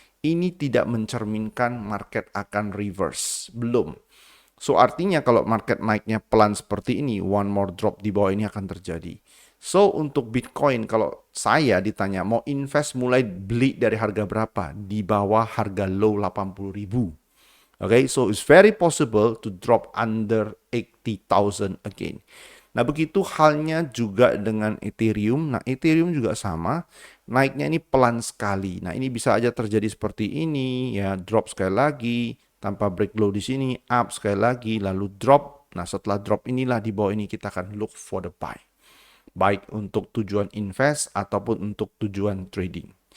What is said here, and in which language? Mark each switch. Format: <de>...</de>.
<id>Ini tidak mencerminkan market akan reverse. Belum. So, artinya kalau market naiknya pelan seperti ini,</id> <en>one more drop</en> <id>di bawah ini akan terjadi. So, untuk Bitcoin, kalau saya ditanya, mau invest mulai beli dari harga berapa? Di bawah harga low 80.000.</id> <en>Okay, so it's very possible to drop under 80,000 again.</en> <id>Nah, begitu halnya juga dengan Ethereum. Nah, Ethereum juga sama. Naiknya ini pelan sekali. Nah, ini bisa aja terjadi seperti ini. Ya, drop sekali lagi. tanpa break low di sini, up sekali lagi, lalu drop. Nah, setelah drop inilah di bawah ini kita akan</id> <en>look for the buy.</en> <id>Baik untuk tujuan invest ataupun untuk tujuan trading.</id>